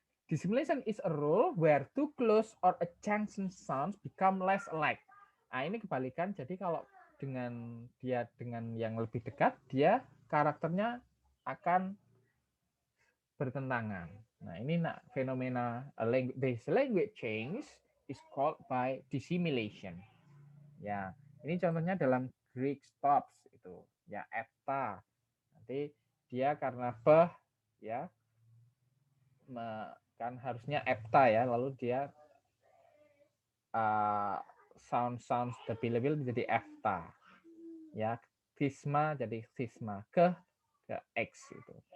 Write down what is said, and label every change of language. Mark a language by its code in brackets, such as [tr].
[en] Dissimilation is a rule where two close or adjacent sounds become less alike. [id] Nah, ini kebalikan. Jadi kalau dengan yang lebih dekat, dia karakternya akan bertentangan. Nah, ini fenomena [en] language change is called by dissimilation. [id] Ya, ini contohnya dalam Greek stops itu, ya eta. Nanti dia karena ya kan harusnya epta ya, lalu dia sound stabil menjadi epta, ya fisma jadi fisma ke x itu.